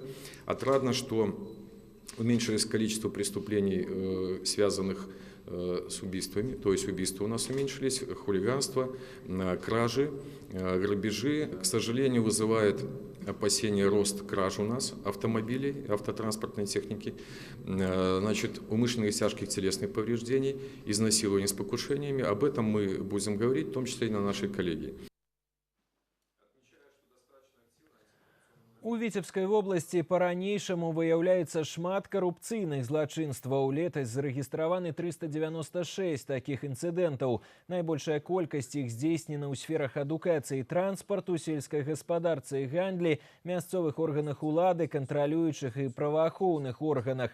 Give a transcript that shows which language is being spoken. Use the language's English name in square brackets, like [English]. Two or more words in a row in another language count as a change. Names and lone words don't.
[Russian] Отрадно, что уменьшилось количество преступлений, связанных с убийствами, то есть убийства у нас уменьшились, хулиганство, кражи, грабежи. К сожалению, вызывает опасение рост краж у нас автомобилей, автотранспортной техники, значит, умышленных и тяжких телесных повреждений, изнасилований с покушениями. Об этом мы будем говорить, в том числе и на нашей коллегии. [Belarusian] У Віцебскай вобласці па-ранейшаму выяўляецца шмат карупцыйных злачынстваў. Летась зарэгістраваны 396 такіх інцыдэнтаў. Найбольшая колькасць іх здзейснена ў сферах адукацыі, транспарту, сельскай гаспадарцы і гандлі, мясцовых органах улады, кантралюючых і праваахоўных органах.